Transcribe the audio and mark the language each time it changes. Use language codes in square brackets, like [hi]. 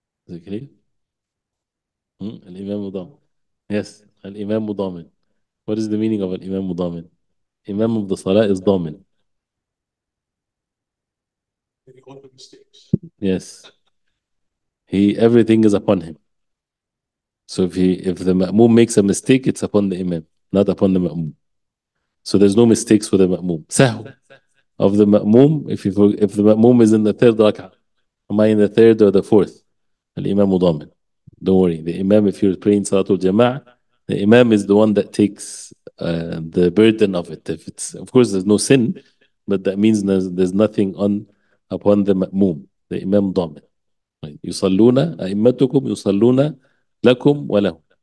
[ar] ذكري الإمام ضامن. Yes, الإمام ضامن. [en] What is the meaning of [ar] الإمام ضامن? [en] Imam of the Salah is ضامن. Yes. Everything is upon him. So if the ma'mum makes a mistake, it's upon the imam, not upon the ma'mum. So there's no mistakes for the ma'mum. Sahw. of the ma'mum if the ma'mum is in the third rak'ah. Am I in the third or the fourth? Al-imam ضامن. Don't worry. The imam, if you're praying Salatul Jama'ah, the imam is the one that takes the burden of it. If it's, of course, there's no sin, but that means there's nothing on upon the ma'mum. The imam ضامن. Right. [ar] يصلون أئمتكم يصلون لكم ولهم.